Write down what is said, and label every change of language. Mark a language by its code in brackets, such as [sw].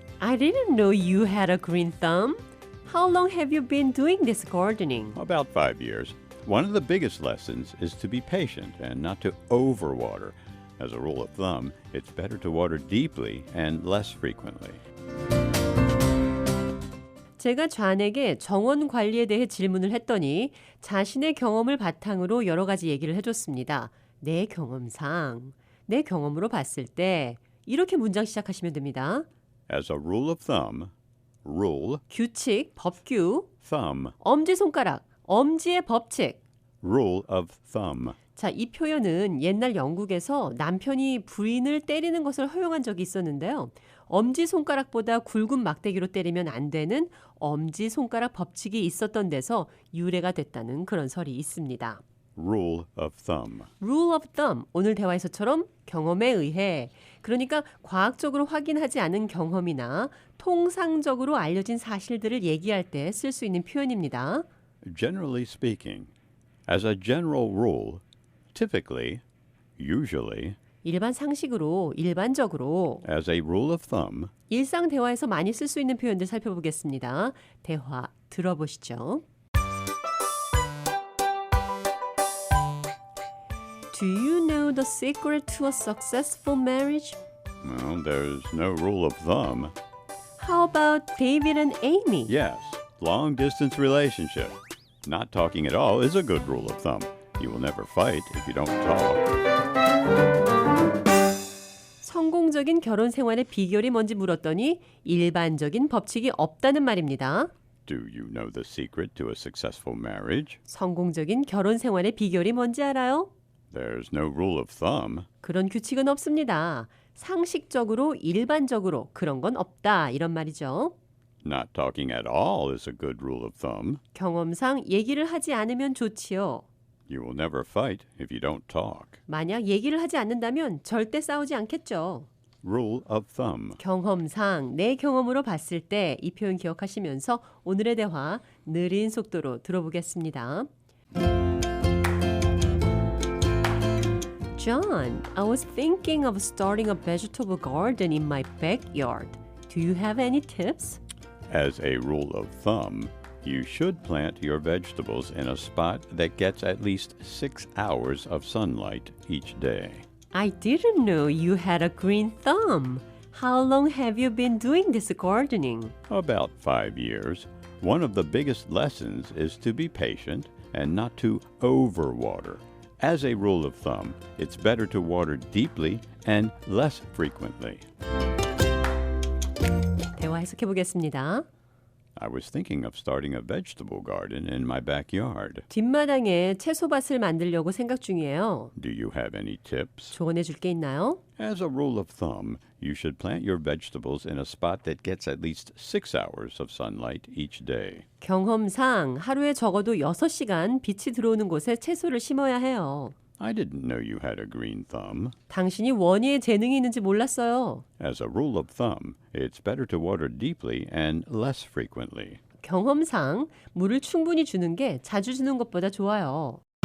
[en] I didn't know you had a green thumb. How long have you been doing this gardening? About 5 years. One of the biggest lessons is to be patient and not to overwater. As a rule of thumb, it's better to water deeply and less frequently. [ko] 제가 존에게 정원 관리에 대해 질문을 했더니 자신의 경험을 바탕으로 여러 가지 얘기를 해줬습니다. 내 경험상, 내 경험으로 봤을 때 이렇게 문장 시작하시면 됩니다. [en] As a rule of thumb, rule, [ko] 규칙, 법규, [en] thumb, [ko] 엄지손가락, 엄지의 법칙. [en] rule of thumb. [ko] 자, 이 표현은 옛날 영국에서 남편이 부인을 때리는 것을 허용한 적이 있었는데요. 엄지손가락보다 굵은 막대기로 때리면 안 되는 엄지손가락 법칙이 있었던 데서 유래가 됐다는 그런 설이 있습니다. [en] Rule of thumb. [ko] Rule of thumb, 오늘 대화에서처럼 경험에 의해, 그러니까 과학적으로 확인하지 않은 경험이나 통상적으로 알려진 사실들을 얘기할 때 쓸 수 있는 표현입니다. [en] Generally speaking, as a general rule, typically, usually, [ko] 일반 상식으로, 일반적으로, [en] as a rule of thumb, [ko] 일상 대화에서 많이 쓸 수 있는 표현들 살펴보겠습니다. 대화 들어보시죠. [en] Do you know the secret to a successful marriage? well, there's no rule of thumb. How about David and Amy? Yes, long distance relationship. Not talking at all is a good rule of thumb. You will never fight if you don't talk. [ko] 성공적인 결혼 생활의 비결이 뭔지 물었더니 일반적인 법칙이 없다는 말입니다. [en] Do you know the secret to a successful marriage? [ko] 성공적인 결혼 생활의 비결이 뭔지 알아요? [en] There's no rule of thumb. [ko] 그런 규칙은 없습니다. 상식적으로, 일반적으로 그런 건 없다 이런 말이죠. [en] Not talking at all is a good rule of thumb. [ko] 경험상 얘기를 하지 않으면 좋지요. [en] You will never fight if you don't talk. [ko] 만약 얘기를 하지 않는다면 절대 싸우지 않겠죠. [en] Rule of thumb. [ko] 경험상, 내 경험으로 봤을 때 이 표현 기억하시면서 오늘의 대화 느린 속도로 들어보겠습니다. [en] John, I was thinking of starting a vegetable garden in my backyard. Do you have any tips? As a rule of thumb, you should plant your vegetables in a spot that gets at least 6 hours of sunlight each day. I didn't know you had a green thumb. How long have you been doing this gardening? About 5 years. One of the biggest lessons is to be patient and not to overwater. As a rule of thumb, it's better to water deeply and less frequently. [ko] 대화 해석해 보겠습니다. [en] I was thinking of starting a vegetable garden in my backyard. [ko] 뒷마당에 채소밭을 만들려고 생각 중이에요. [en] Do you have any tips? [ko] 조언해 줄 게 있나요? [en] As a rule of thumb, you should plant your vegetables in a spot that gets at least 6 hours of sunlight each day. [ko] 경험상 하루에 적어도 6시간 빛이 들어오는 곳에 채소를 심어야 해요. [en] I didn't know you had a green thumb. [ko] 당신이 원예에 재능이 있는지 몰랐어요. [en] As a rule of thumb, it's better to water deeply and less frequently. [ko] 경험상 물을 충분히 주는 게 자주 주는 것보다 좋아요.